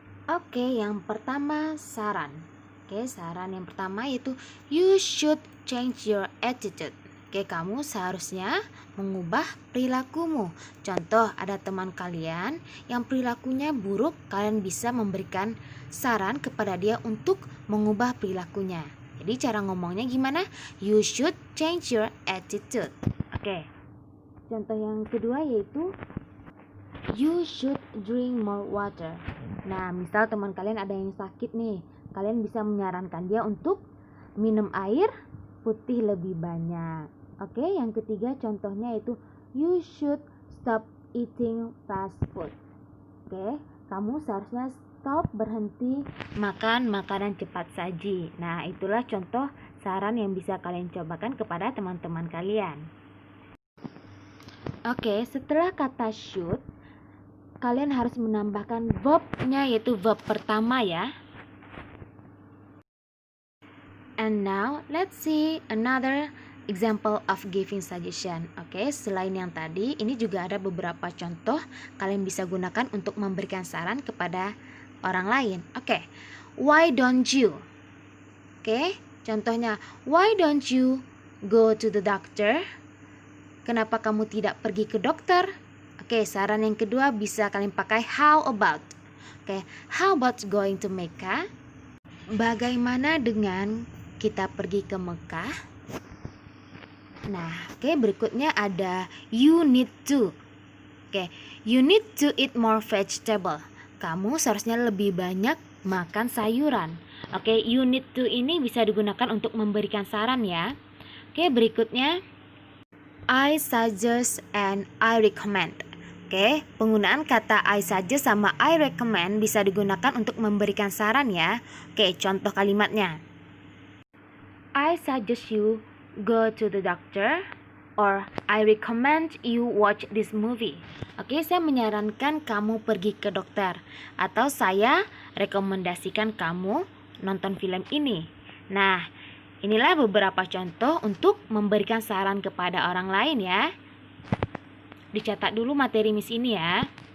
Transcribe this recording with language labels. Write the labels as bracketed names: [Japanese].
[Indonesian] Oke, yang pertama saran. Oke, saran yang pertama yaitu [English] you should change your attitude. [Indonesian] Oke, kamu seharusnya mengubah perilakumu. Contoh, ada teman kalian yang perilakunya buruk, kalian bisa memberikan saran kepada dia untuk mengubah perilakunya. Jadi cara ngomongnya gimana? [English] You should change your attitude. Oke. [Indonesian] Contoh yang kedua yaitu [English] you should drink more water. [Indonesian] Nah, misal teman kalian ada yang sakit nih, kalian bisa menyarankan dia untuk minum air putih lebih banyak. Oke, yang ketiga contohnya yaitu [English] you should stop eating fast food. [Indonesian] Oke, kamu seharusnya stop, berhenti makan makanan cepat saji. Nah, itulah contoh saran yang bisa kalian cobakan kepada teman-teman kalian. Oke, setelah kata should, kalian harus menambahkan verb-nya yaitu verb pertama ya. [English] And now let's see another example of giving suggestion. [Indonesian] Oke, selain yang tadi, ini juga ada beberapa contoh kalian bisa gunakan untuk memberikan saran kepada orang lain. [English] Oke, why don't you? Oke, contohnya, why don't you go to the doctor? [Indonesian] Kenapa kamu tidak pergi ke dokter? Oke, saran yang kedua bisa kalian pakai how about. [English] Oke, how about going to Mecca? [Indonesian] Bagaimana dengan kita pergi ke Mekah? Nah, oke, berikutnya ada you need to. [English] Oke, you need to eat more vegetable. [Indonesian] Kamu seharusnya lebih banyak makan sayuran. Oke, you need to ini bisa digunakan untuk memberikan saran ya. [English] Oke, berikutnya I suggest and I recommend. [Indonesian] Oke, penggunaan kata I suggest sama I recommend bisa digunakan untuk memberikan saran ya. Oke, contoh kalimatnya. [English] I suggest you go to the doctor, or I recommend you watch this movie. [Indonesian] Oke, saya menyarankan kamu pergi ke dokter, atau saya rekomendasikan kamu nonton film ini. Nah, inilah beberapa contoh untuk memberikan saran kepada orang lain ya. Dicatat dulu materi Miss ini ya.